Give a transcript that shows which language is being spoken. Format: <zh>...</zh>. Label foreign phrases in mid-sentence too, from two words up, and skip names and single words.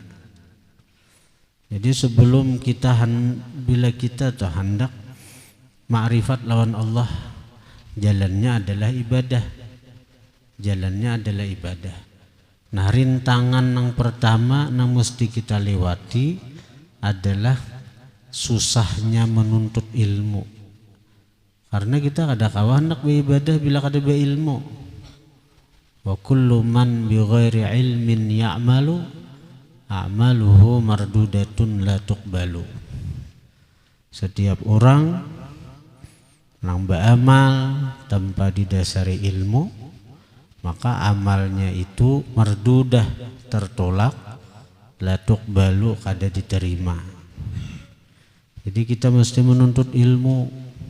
<id>Jadi sebelum bila kita tuh hendak ma'rifat lawan Allah, jalannya adalah ibadah. Nah, rintangan yang pertama yang mesti kita lewati adalah susahnya menuntut ilmu. Karena kita kada kawan hendak beribadah bila kada berilmu.</id> <ar>وكل من بغير علم يعمل أعماله مردودة لا تقبل.</ar> <id>Setiap orang yang beramal tanpa didasari ilmu, maka amalnya itu mardudah, tertolak,</id> <ar>لا تقبل,</ar> <id>kada diterima. Jadi kita mesti menuntut ilmu.</id>